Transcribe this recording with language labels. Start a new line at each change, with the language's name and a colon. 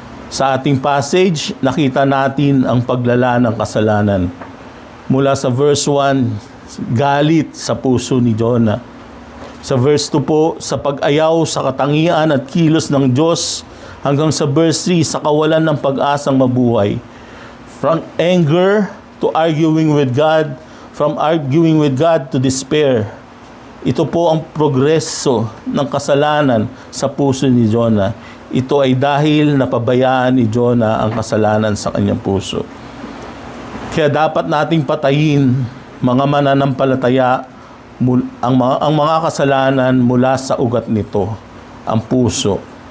Filipino: Sa ating passage, nakita natin ang paglala ng kasalanan. Mula sa verse 1, galit sa puso ni Jonah. Sa verse 2 po, sa pag-ayaw sa katangian at kilos ng Diyos, hanggang sa verse 3, sa kawalan ng pag-asang mabuhay.
English: From anger to arguing with God, from arguing with God to despair.
Filipino: Ito po ang progreso ng kasalanan sa puso ni Jonah. Ito ay dahil napabayaan ni Jonah ang kasalanan sa kanyang puso. Kaya dapat nating patayin, mga mananampalataya, ang mga kasalanan mula sa ugat nito, ang puso.